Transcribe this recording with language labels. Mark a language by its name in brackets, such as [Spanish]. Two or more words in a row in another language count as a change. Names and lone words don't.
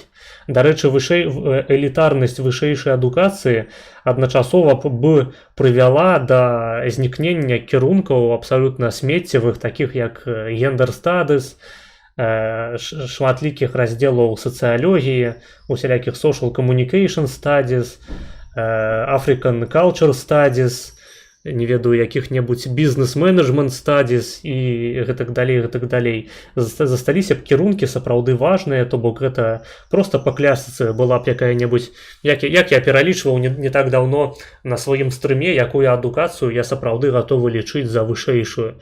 [Belarusian] Дарэчы, элітарнасць вышэйшай адукацыі адначасова б прывяла да знікнення кірункаў абсалютна смеццевых, такіх як гендер-стадыс, шматлікіх раздзелаў сацыялогіі, усялякіх [English] social communication studies, African culture studies, [Belarusian] не ведаю, якіх-небудзь [English] business-management studies [Belarusian] і гэтак далей. Засталіся б кірункі сапраўды важныя, то бок гэта проста па клясіцы была б якая-небудзь, як я пералічваў не так даўно на сваім стрыме, якую адукацыю я сапраўды гатовы лічыць за вышэйшую.